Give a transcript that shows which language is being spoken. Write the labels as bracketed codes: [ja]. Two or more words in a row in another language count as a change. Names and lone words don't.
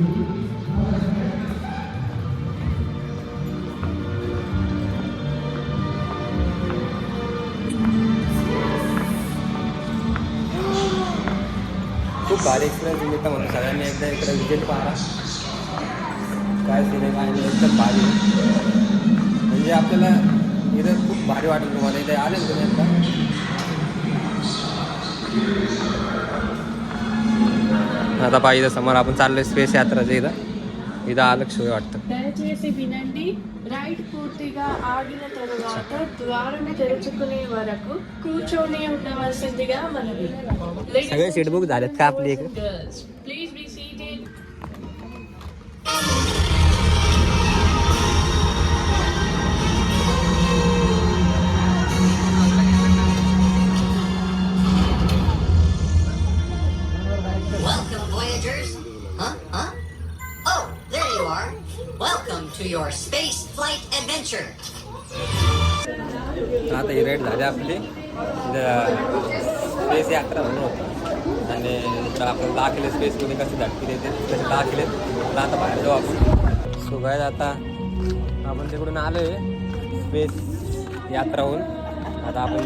[mr] खूप भारी एक्सपिरियन्स मिळतं म्हणून सगळ्यांनी एकदा इकडे विजिट पाहा काय सीन आहे काय नाही एकदम भारी म्हणजे आपल्याला इथं खूप भारी वाटेल तुम्हाला इथे आले ना तुम्ही आता पाहिजे समोर आपण चाललोय स्पेस यात्राचं इथं आलं शोय वाटतं [te] దయచేసి వినండి రైడ్ పూర్తిగా ఆగిన తరువాత ద్వారం తెరుచుకునే వరకు కూర్చొని ఉండవలసిందిగా మనవి [mr] सगळे सीट बुक झालेत का आपली एक [en] please be seated Welcome, Voyagers. Huh? Oh, there you are. Welcome to your space flight adventure. [mr] आता ही रेट झाली आपली स्पेस यात्रा म्हणून होती आणि तर आपण दाखले स्पेसमध्ये कसे झटके देते तसे दाखले तर आता बाहेर जाऊ आपण सो काय आता आपण तिकडून आलो आहे स्पेस यात्राहून आता आपण